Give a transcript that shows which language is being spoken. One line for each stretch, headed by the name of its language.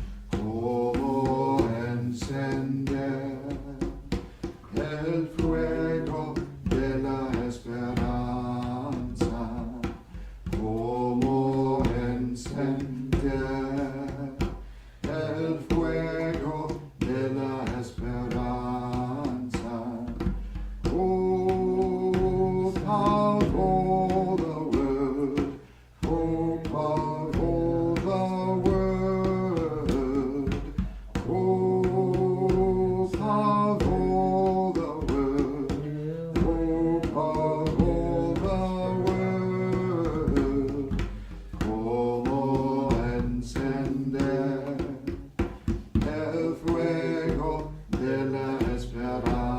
Spanish: Como encender el fuego de la esperanza. Como encender el fuego de la esperanza.
English: Hope of all the world, hope of all the world, hope of all the world, hope of all the world.
Spanish: Como encender el fuego de la esperanza.